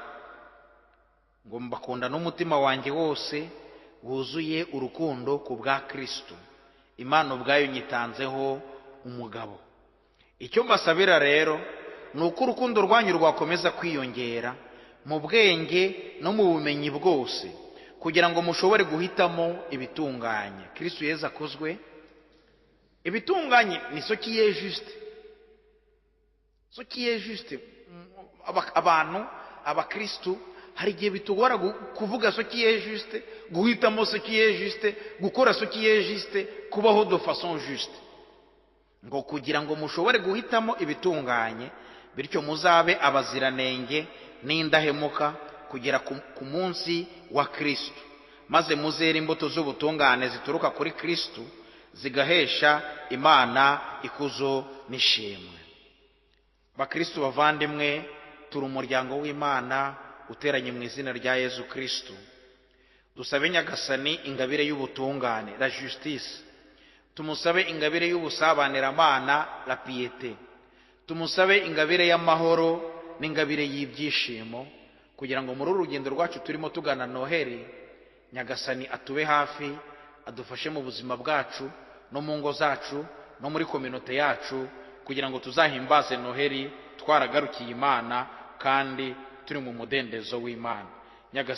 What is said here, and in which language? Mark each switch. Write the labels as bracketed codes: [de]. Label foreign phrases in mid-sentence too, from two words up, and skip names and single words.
[rw] Ngo mbakunda n'umutima wanjye wose wuzuye urukundo ku bwa Kristo, Imana ubwayo nyitanzeho umugabo. Icyo mbasabira rero ni uko urukundo rwanyu rwakomeza kwiyongera mu bwenge no mu bumenyi bwose, kugira ngo mushobore guhitamo ibitunganye. Kristo Yezu akozwe. Ibitunganye ni [fr] ce qui est juste. Ce qui est juste. [rw] Abantu abakristo hari igihe bitugora kuvuga [fr] ce qui est juste, [rw] guhitamo [fr] ce qui est juste, [rw] gukora [fr] ce qui est juste, [rw] kubaho [fr] de façon juste. [rw] Ngo kugira ngo mushobore guhitamo ibitunganye, bityo muzabe abaziranenge n'indahemuka kugera ku munsi wa Kristo, maze muzere imbuto z'ubutungane zituruka kuri Kristo, zigahesha Imana ikuzo n'ishimwe. Bakristo bavandimwe, turi umuryango w'Imana uteranye mu izina rya Yezu Kristo. Dusabe nyagasani ingabire y'ubutungane, [fr] la justice. [rw] Tumusabe ingabire y'ubusabaniramana, [fr] la piété. [rw] Tumusabe ingabire y'amahoro n'ingabire y'ibyishimo, kugira ngo muri urugendo rwacu turimo tugana Noheli, nyagasani atube hafi, adufashe mu buzima bwacu no mu ngo zacu no muri kominote yacu, kugira ngo tuzahimbaze Noheli twaragarukiye Imana kandi turi mu mudendezo w'Imana.